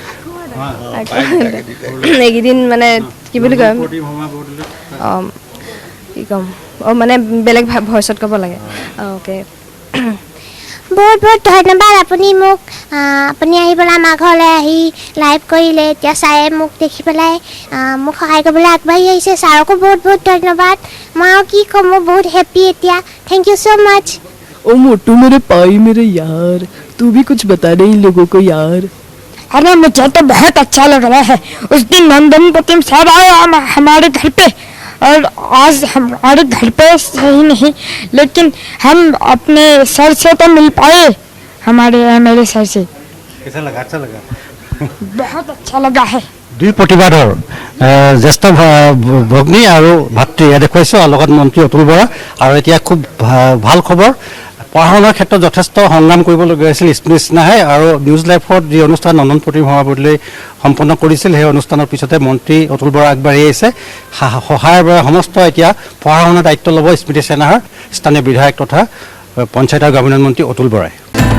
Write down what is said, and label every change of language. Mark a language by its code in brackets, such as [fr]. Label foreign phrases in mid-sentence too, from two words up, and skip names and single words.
[as] এইকেইদিন মানে কি বুলি কয় কি ক'ম মানে বেলেগ ভইচত ক'ব লাগে অ'কে বহুত বহুত ধন্যবাদ আপুনি মোক আপুনি আহি পেলাই আমাৰ ঘৰলৈ আহি লাইভ কৰিলে এতিয়া ছাৰে মোক দেখি পেলাই মোক সহায় কৰিবলৈ আগবাঢ়ি আহিছে ছাৰকো বহুত বহুত ধন্যবাদ মই আৰু কি ক'ম মই বহুত হেপ্পী এতিয়া [en] thank you so much [hi] ओ मोटू मेरे पाई मेरे यार तू भी कुछ बता दे इन लोगों को यार। अरे मुझे तो बहुत अच्छा लग रहा है। उस दिन नंदन प्रतिम साहब आए हमारे घर पे और आज हमारे घर पे सही नहीं लेकिन हम अपने सर से तो मिल पाए हमारे मेरे सर से। कैसा लगा? अच्छा लगा? बहुत अच्छा लगा है। [as] দুই প্ৰতিবাদৰ জ্যেষ্ঠ ভগ্নী আৰু ভাতৃ এয়া দেখুৱাইছোঁ আৰু লগত মন্ত্ৰী অতুল বৰা আৰু এতিয়া খুব ভাল খবৰ পঢ়া শুনাৰ ক্ষেত্ৰত যথেষ্ট সংগ্ৰাম কৰিবলগীয়া হৈছিল স্মৃতি সিনহাই আৰু নিউজ লাইভত যি অনুষ্ঠান নন্দন প্ৰতিম সভাপতিলৈ সম্পন্ন কৰিছিল সেই অনুষ্ঠানৰ পিছতে মন্ত্ৰী অতুল বৰা আগবাঢ়ি আহিছে সহায়ৰ বাবে সমস্ত এতিয়া পঢ়া শুনাৰ দায়িত্ব ল'ব স্মৃতি সিনহাৰ স্থানীয় বিধায়ক তথা পঞ্চায়ত আৰু গ্ৰামোন্নয়ন মন্ত্ৰী অতুল বৰাই